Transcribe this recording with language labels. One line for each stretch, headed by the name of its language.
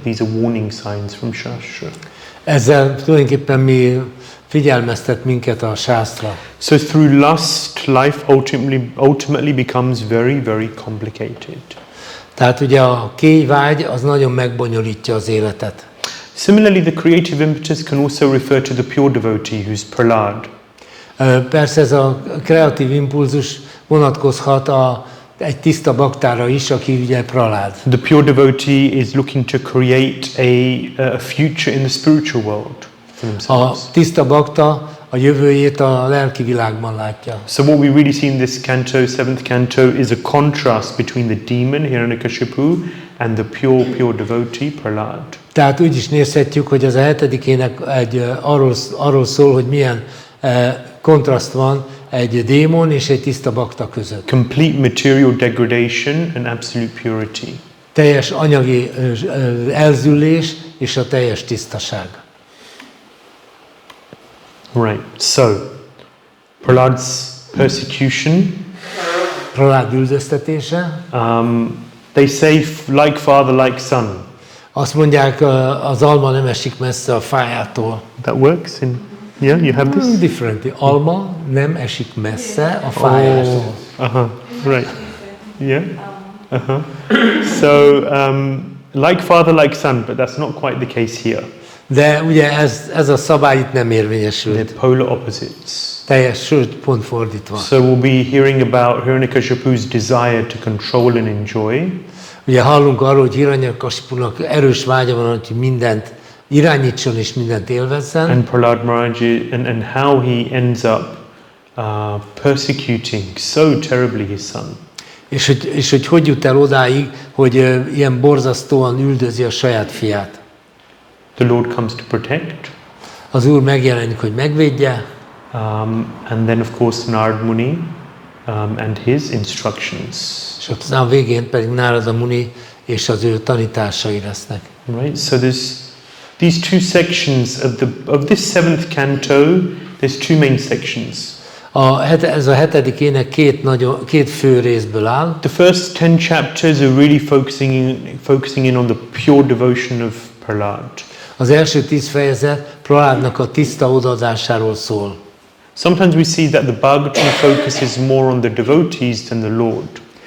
English: These are warning signs from Shastra.
Hungarian: Ezzel tulajdonképpen mi figyelmeztet minket a sásztra.
English: So through lust, life ultimately becomes very, very complicated.
Hungarian: Tehát ugye a kéjvágy az nagyon megbonyolítja az életet.
English: Similarly, the creative impetus can also refer to the pure devotee who's Prahlāda.
Hungarian: Persze ez a kreatív impulzus vonatkozhat egy tiszta baktára is, aki ugye Prahlāda.
English: The pure devotee is looking to create a future in the spiritual world for themselves.
Hungarian: A tiszta bakta a jövőjét a lelki világban látja.
English: So what we really see in this canto, 7th canto, is a contrast between the demon Hiranyakashipu and the pure devotee Prahlāda.
Hungarian: Tehát úgy is nézhetjük, hogy az a 7. ének arról szól, hogy milyen kontraszt van egy démon és egy tiszta bakta között.
English: Complete material degradation and absolute purity.
Hungarian: Teljes anyagi elzüllés és a teljes tisztaság.
English: Right. So, Prahlāda's persecution.
Hungarian: Prahlāda üldöztetése.
English: They say like father, like son.
Hungarian: Azt mondják, az alma nem esik messze a fájától.
English: That works in, yeah, you have this? Differently.
Hungarian: Alma nem esik messze a fájától.
English: Right. Yeah. So, like father, like son, but that's not quite the case here.
Hungarian: De ugye ez a szabály itt nem érvényesült.
English: They're polar opposites.
Hungarian: Sőt, pont fordítva.
English: So we'll be hearing about Hiranyakashipu's desire to control and enjoy.
Hungarian: Ugye hallunk arról, hogy Hiranyakashipunak erős vágya van, hogy mindent irányítson és mindent élvezzen.
English: And Prahlāda Maharaj, and how he ends up persecuting so terribly his son.
Hungarian: És hogy jut el odáig, hogy ilyen borzasztóan üldözi a saját fiát.
English: The Lord comes to protect.
Hungarian: Az Úr megjelenik, hogy megvédje.
English: And then of course Narad Muni and his instructions.
Hungarian: És aztán a végén pedig Nārada Muni és az ő tanításai lesznek.
English: Right. So these two sections of this 7th canto. There's two main sections.
Hungarian: Ez a 7. ének két fő részből áll.
English: The first 10 chapters are really focusing in on the pure devotion of Prahlāda.
Hungarian: Az első 10 fejezet Prahládnak a tiszta odaadásáról szól.
English: Sometimes we see that the Bhagavatam focuses more on the devotees than the Lord.